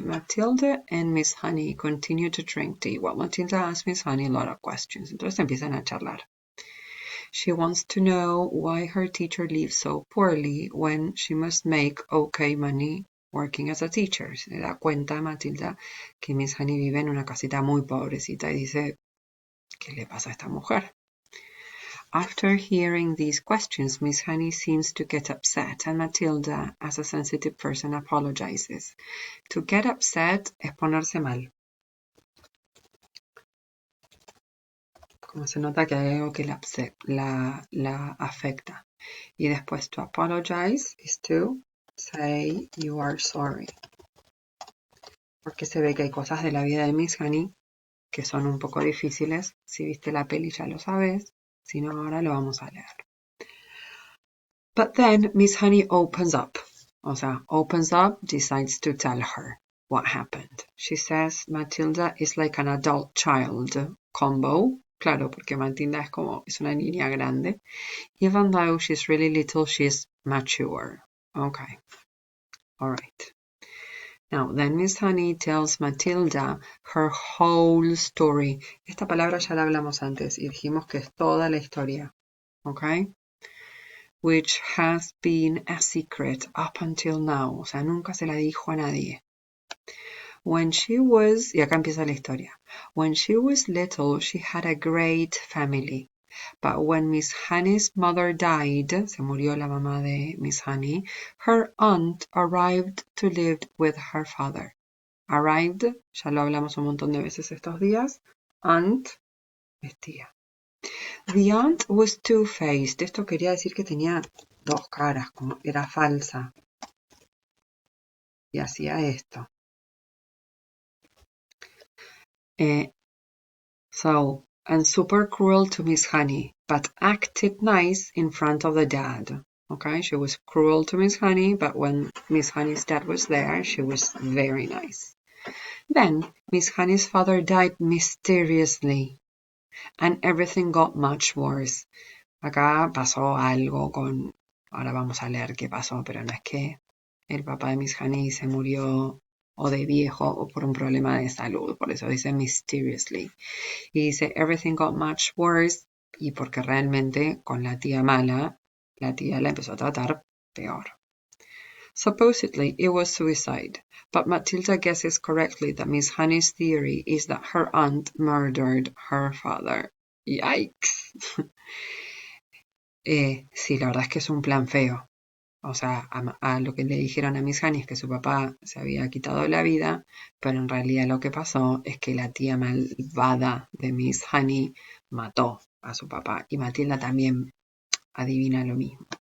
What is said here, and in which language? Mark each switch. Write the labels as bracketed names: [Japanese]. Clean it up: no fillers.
[English] Matilda and Miss Honey continue to drink tea while Matilda asks Miss Honey a lot of questions. [Spanish] Entonces empiezan a charlar. [English] She wants to know why her teacher lives so poorly when she must make okay money working as a teacher. [Spanish] Se da cuenta Matilda que Miss Honey vive en una casita muy pobrecita y dice, ¿qué le pasa a esta mujer? [English] After hearing these questions, Miss Honey seems to get upset and Matilda, as a sensitive person, apologizes. To get upset [Spanish] es ponerse mal. Como se nota que hay algo que la afecta. Y después [English] to apologize is to say you are sorry. [Spanish] Porque se ve que hay cosas de la vida de Miss Honey que son un poco difíciles. Si viste la peli ya lo sabes. Si no, ahora lo vamos a leer. [English] But then Miss Honey opens up. [Spanish] O sea, [English] opens up, decides to tell her what happened. She says Matilda is like an adult child combo. [Spanish] Claro, porque Matilda es una niña grande. [English] Even though she's really little, she's mature. Okay. All right. Now, then Miss Honey tells Matilda her whole story. [Spanish] Esta palabra ya la hablamos antes y dijimos que es toda la historia. Okay? [English] Which has been a secret up until now. [Spanish] O sea, nunca se la dijo a nadie. [English] When she was, [Spanish] y acá empieza la historia. [English] When she was little, she had a great family. But when Miss Honey's mother died, [Spanish] se murió la mamá de Miss Honey, [English] her aunt arrived to live with her father. [Spanish] Arrived, ya lo hablamos un montón de veces estos días. Aunt es tía. [English] The aunt was two-faced. [Spanish] Esto quería decir que tenía dos caras, como era falsa. Y hacía esto. [English] And super cruel to Miss Honey, but acted nice in front of the dad. Okay, she was cruel to Miss Honey, but when Miss Honey's dad was there, she was very nice. Then Miss Honey's father died mysteriously, and everything got much worse. [Spanish] Acá pasó algo con... Ahora vamos a leer qué pasó, pero no es que el papá de Miss Honey se murió o de viejo o por un problema de salud, por eso dice mysteriously. Y dice [English] everything got much worse [Spanish] y porque realmente con la tía mala, la tía la empezó a tratar peor. [English] Supposedly it was suicide, but Matilda guesses correctly that Miss Honey's theory is that her aunt murdered her father. Yikes. [Spanish] Sí, la verdad es que es un plan feo. O sea, a lo que le dijeron a Miss Honey es que su papá se había quitado la vida, pero en realidad lo que pasó es que la tía malvada de Miss Honey mató a su papá. Y Matilda también adivina lo mismo.